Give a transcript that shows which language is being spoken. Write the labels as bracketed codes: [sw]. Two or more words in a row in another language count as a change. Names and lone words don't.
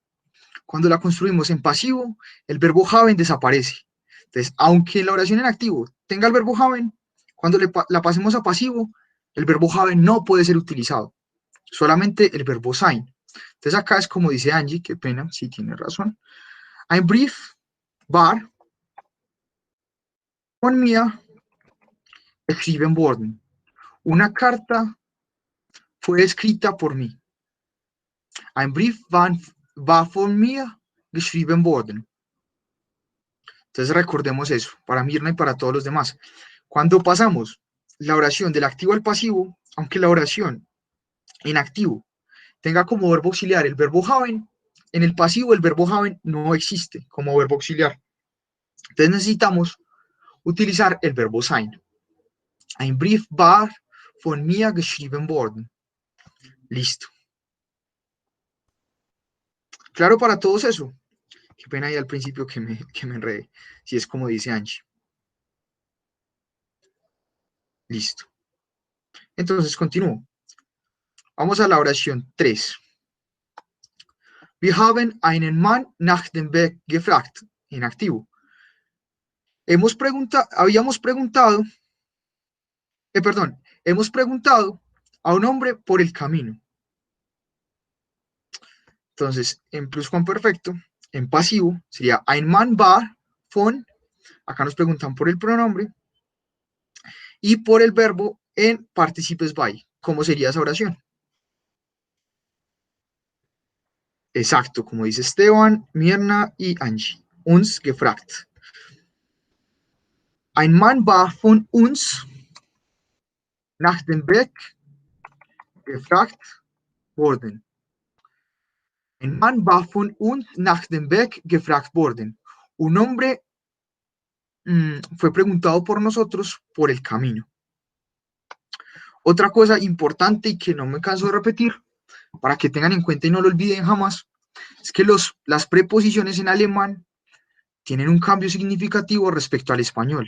[es] Cuando la construimos en pasivo, el verbo haben desaparece. Entonces, aunque la oración en activo tenga el verbo haben, cuando la pasemos a pasivo, el verbo haben no puede ser utilizado. Solamente el verbo sein. Entonces, acá es como dice Angie, qué pena, sí tiene razón. [de] Ein Brief war von mir geschrieben worden. [es] Una carta fue escrita por mí. [de] Ein Brief war von mir geschrieben worden. [es] Entonces recordemos eso, para Mirna y para todos los demás. Cuando pasamos la oración del activo al pasivo, aunque la oración en activo tenga como verbo auxiliar el verbo haben, en el pasivo el verbo haben no existe como verbo auxiliar. Entonces necesitamos utilizar el verbo sein. [de] Ein Brief war von mir geschrieben worden. [es] Listo. Claro para todos eso. Qué pena ahí al principio que me enredé. Si es como dice Angie. Listo. Entonces continúo. Vamos a la oración 3. [de] Wir haben einen Mann nach dem Weg gefragt. [es] En activo. Hemos preguntado a un hombre por el camino. Entonces, en pluscuamperfecto, en pasivo, sería [de] ein Mann war von, [es] acá nos preguntan por el pronombre, y por el verbo en participes by. ¿Cómo sería esa oración? Exacto, como dice Esteban, Mirna y Angie. [de] Uns gefragt. Ein Mann war von uns nach dem Weg gefragt worden. Ein Mann war von uns nach dem Weg gefragt worden. [es] Un hombre fue preguntado por nosotros por el camino. Otra cosa importante y que no me canso de repetir, para que tengan en cuenta y no lo olviden jamás, es que las preposiciones en alemán tienen un cambio significativo respecto al español.